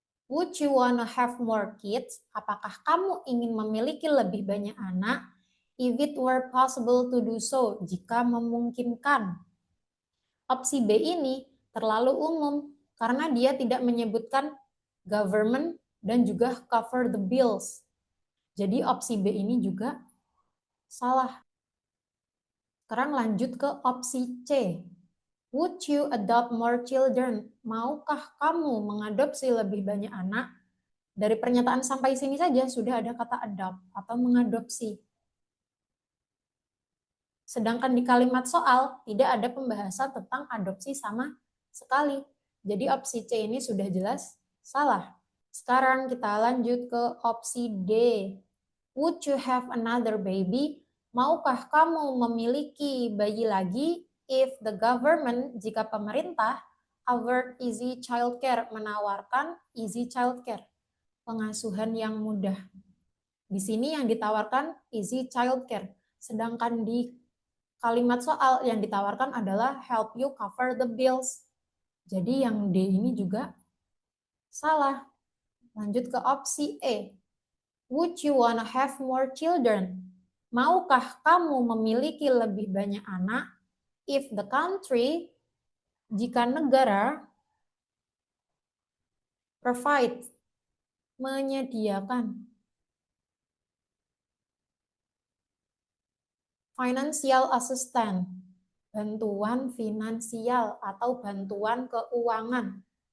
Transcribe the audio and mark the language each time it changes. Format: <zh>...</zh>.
<en>Would you wanna have more kids?</en> <id>Apakah kamu ingin memiliki lebih banyak anak?</id> <en>If it were possible to do so,</en> <id>jika memungkinkan. Opsi B ini terlalu umum, karena dia tidak menyebutkan government dan juga</id> <en>cover the bills.</en> <id>Jadi opsi B ini juga salah. Sekarang lanjut ke opsi C.</id> <en>Would you adopt more children?</en> <id>Maukah kamu mengadopsi lebih banyak anak? Dari pernyataan sampai sini saja sudah ada kata adopt atau mengadopsi. Sedangkan di kalimat soal tidak ada pembahasan tentang adopsi sama sekali. Jadi opsi C ini sudah jelas salah. Sekarang kita lanjut ke opsi D.</id> <en>Would you have another baby?</en> <id>Maukah kamu memiliki bayi lagi</id> <en>if the government,</en> <id>jika pemerintah,</id> <en>offered easy childcare,</en> <id>menawarkan easy childcare, pengasuhan yang mudah. Di sini yang ditawarkan easy childcare, sedangkan di kalimat soal yang ditawarkan adalah</id> <en>help you cover the bills.</en> <id>Jadi yang D ini juga salah. Lanjut ke opsi E.</id> <en>Would you wanna have more children?</en> <id>Maukah kamu memiliki lebih banyak anak</id> <en>if the country,</en> <id>Jika negara provide, menyediakan,</id> <en>financial assistance,</en> <id>bantuan finansial atau bantuan keuangan.</id>